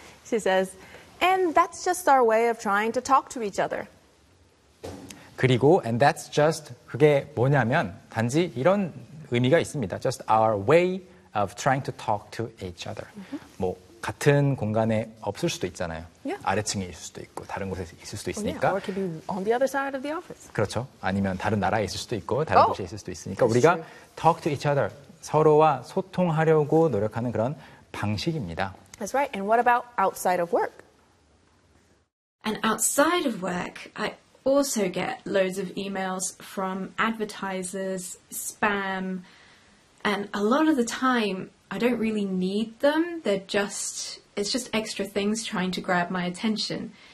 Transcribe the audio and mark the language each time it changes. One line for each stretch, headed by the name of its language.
English: She says, and that's just our way of trying to talk to each other.
Korean: 그리고,
English: and that's just,
Korean: 그게 뭐냐면, 단지 이런 의미가 있습니다.
English: Just our way of trying to talk to each other. Mm-hmm.
Korean: 뭐, 같은 공간에 없을 수도 있잖아요.
English: Yeah.
Korean: 아래층에 있을 수도 있고, 다른 곳에 있을 수도 있으니까.
English: Oh, yeah. Or it could be on the other side of the office.
Korean: 그렇죠. 아니면 다른 나라에 있을 수도 있고, 다른
English: oh,
Korean: 곳에 있을 수도 있으니까, 우리가
English: true. talk to each other.
Korean: 서로와 소통하려고 노력하는 그런 방식입니다.
English: That's right. And what about outside of work? And outside of work, I also get loads of emails from advertisers, spam, and a lot of the time, I don't really need them. They're just, it's just extra things trying to grab my attention.